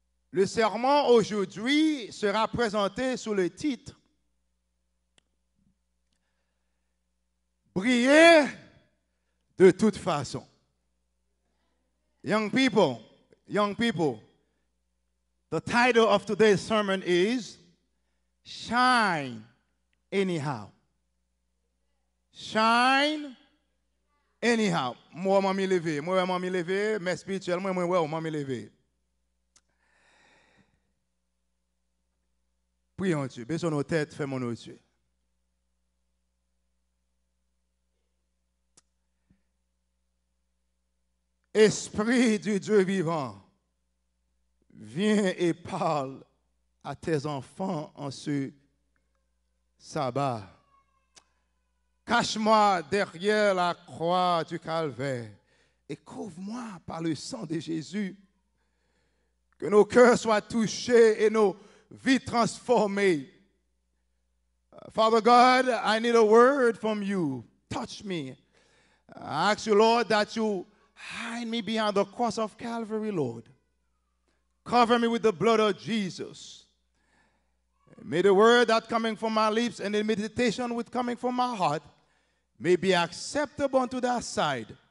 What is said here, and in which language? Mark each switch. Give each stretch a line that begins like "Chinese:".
French: Le sermon aujourd'hui sera présenté sous le titre Briller de toute façon.
English: Young people, the title of today's sermon is Shine Anyhow. Shine anyhow.
French: Moi, je m'y lever, mais spirituellement, moi, m'y lever. Prions Dieu, baissons nos têtes, fermons nos yeux. Esprit du Dieu vivant, viens et parle à tes enfants en ce sabbat. Cache-moi derrière la croix du calvaire et couvre-moi par le sang de Jésus. Que nos cœurs soient touchés et nos vies transformées.
English: Father God, I need a word from you. Touch me. I ask you, Lord, that you hide me behind the cross of Calvary, Lord. Cover me with the blood of Jesus. May the word that coming from my lips and the meditation with coming from my heart may be acceptable unto thy side.